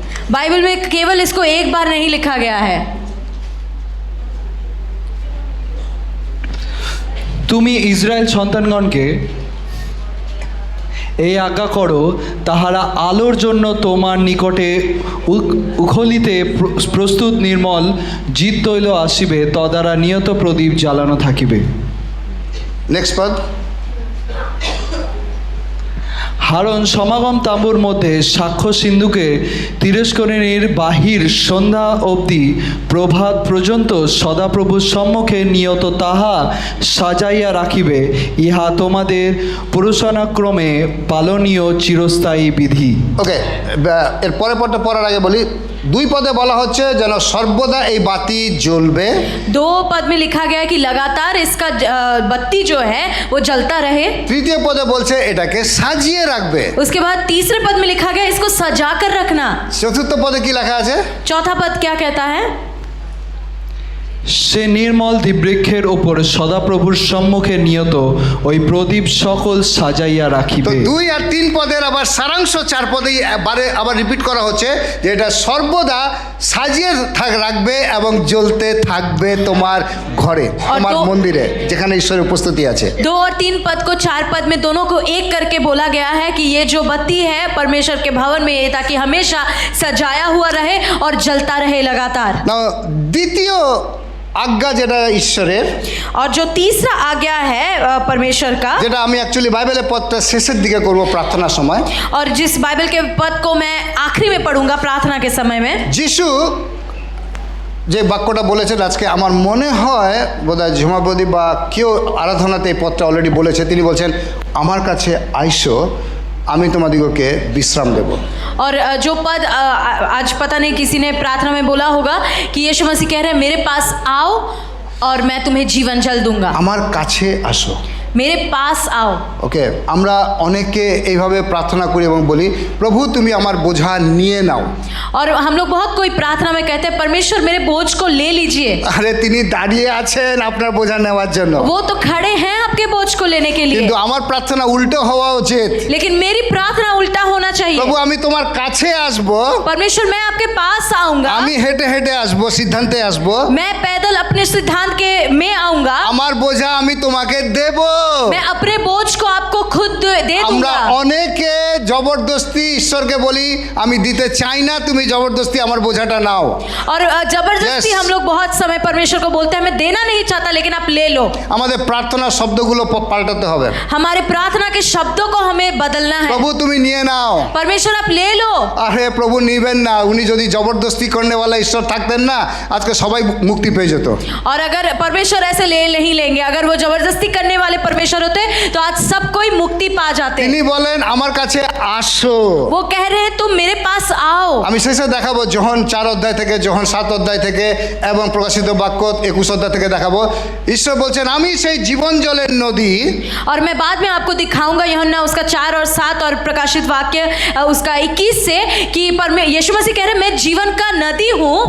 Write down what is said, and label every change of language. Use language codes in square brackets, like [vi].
[hi] Bible में केवल इसको एक बार नहीं लिखा गया है। [bn] তুমি ইসরায়েল সন্তানগণকে এই আজ্ঞা করো, তাহারা আলোর জন্য তোমার নিকটে উখলিতে প্রস্তুত নির্মল জিত তৈল আসিবে, তদ্বারা নিয়ত প্রদীপ জ্বালানো থাকিবে। নেক্সট পদ। হারণ সমাগম তাঁবুর মধ্যে সাক্ষ্য সিন্ধুকে তিরস্করণীর বাহির সন্ধ্যা অবধি প্রভাত পর্যন্ত সদাপ্রভুর সম্মুখে নিয়ত তাহা সাজাইয়া রাখিবে, ইহা তোমাদের পুরুষানুক্রমে পালনীয় চিরস্থায়ী বিধি। ওকে, এর পরের পদটা পড়ার আগে বলি, 2 পদে বলা হচ্ছে যেন সর্বদা এই বাতি জ্বলবে। [hi] 2 पद में लिखा गया है कि लगातार इसका बत्ती जो है वो जलता रहे। [bn] 3 পদে বলছে এটাকে সাজিয়ে রাখবে। [hi] उसके बाद 3 पद में लिखा गया इसको सजा कर रखना। [bn] 4 পদে কি লেখা আছে? [hi] 4 पद क्या कहता है? [bn] সে নির্মল দ্বীপবৃক্ষের ওপর সদাপ্রভুর সম্মুখে নিয়ত ওই প্রদীপ সকল সাজাইয়া তো রাখিবে। 2 আর 3 পদের আবার সারাংশ 4 পদেই আবার রিপিট করা হচ্ছে যে এটা সর্বদা সাজিয়ে রাখবে এবং জ্বলতে থাকবে তোমার ঘরে, তোমার মন্দিরে, যেখানে ঈশ্বরের উপস্থিতি আছে। [hi] 2 और 3 पद को 4 पद में दोनों को एक करके बोला गया है कि ये जो बत्ती है परमेश्वर के भवन में, ताकि हमेशा सजाया हुआ रहे और जलता रहे लगातार। [bn] নাও দ্বিতীয় আজ্ঞা যেটা ঈশ্বরের, [hi] और जो तीसरा आज्ञा है परमेश्वर का, [bn] যেটা আমি অ্যাকচুয়ালি বাইবেলের পদটা শেষের দিকে করব প্রার্থনার সময়, [hi] और जिस बाइबल के पद को मैं आखिरी में पढ़ूंगा प्रार्थना के समय में। [bn] যিশু যে বাক্যটা বলেছেন আজকে আমার মনে হয় বোধহয় ঝুমাবদি বা কেউ আরাধনাতে এই পদটা অলরেডি বলেছে, তিনি বলছেন আমার কাছে আইসো, আমি তোমাদিগকে বিশ্রাম দেব। [hi] और जो पद आज पता नहीं किसी ने प्रार्थना में बोला होगा कि यीशु मसीह कह रहे हैं मेरे पास आओ और मैं तुम्हें जीवन जल दूंगा। [bn] আমার কাছে আসো। [hi] मेरे पास आओ। [bn] ওকে, আমরা অনেকে এইভাবে প্রার্থনা করি এবং বলি প্রভু তুমি আমার বোঝা নিয়ে নাও। [hi] और हम लोग बहुत कोई प्रार्थना में कहते हैं परमेश्वर मेरे बोझ को ले लीजिए। [bn] আরে তিনি দাঁড়িয়ে আছেন আপনার বোঝা নেওয়ার জন্য, [hi] वो तो खड़े हैं आपके बोझ को लेने के लिए। [bn] কিন্তু আমার প্রার্থনা উল্টো হওয়া উচিত। [hi] लेकिन मेरी प्रार्थना उल्टा होना चाहिए। [bn] প্রভু আমি তোমার কাছে আসব, [hi] परमेश्वर मैं आपके पास आऊंगा, [bn] আমি হেঁটে হেঁটে আসব, সিদ্ধান্তে আসব, [hi] मैं पैदल अपने सिद्धांत के में आऊंगा, [bn] আমার বোঝা আমি তোমাকে দেব। [hi] मैं अपने बोझ को आपको खुद दे [bn] আমরা [hi] दूंगा। [bn] অনেকে জবরদস্তি ঈশ্বরকে বলি আমি দিতে চাই না, তুমি জবরদস্তি আমার বোঝাটা নাও। [hi] और जबरदस्ती [en] Yes. [hi] हम लोग बहुत समय परमेश्वर को बोलते हैं मैं देना नहीं चाहता लेकिन आप ले लो। [bn] আমাদের প্রার্থনার শব্দগুলো পাল্টাতে হবে। [hi] हमारे प्रार्थना के शब्दों को हमें बदलना है। [bn] প্রভু তুমি নিয়ে নাও। [hi] परमेश्वर आप ले लो। [bn] আরে প্রভু নিবেন না, উনি যদি জবরদস্তি করনেওয়ালা ঈশ্বর থাকতেন না আজকে সবাই মুক্তি পেয়ে যেত। [hi] और अगर परमेश्वर ऐसे ले नहीं लेंगे, अगर वो जबरदस्ती करने वाले परमेश्वर होते तो आज सब कोई मुक्ति पा जाते। [bn] তিনি বলেন আমার কাছে আসো। [hi] वो कह रहे हैं तुम मेरे पास आओ। [bn] আমি শেষে দেখাবো যোহন 4 অধ্যায় থেকে, যোহন 7 অধ্যায় থেকে এবং প্রকাশিত বাক্য 21 অধ্যায় থেকে দেখাবো। ঈশ্বর বলছেন আমি সেই জীবন জলের নদী। [hi] और मैं बाद में आपको दिखाऊंगा यूहन्ना उसका 4 और 7 और प्रकाशित वाक्य उसका 21 से कि यीशु मसीह कह रहे हैं मैं जीवन का नदी हूँ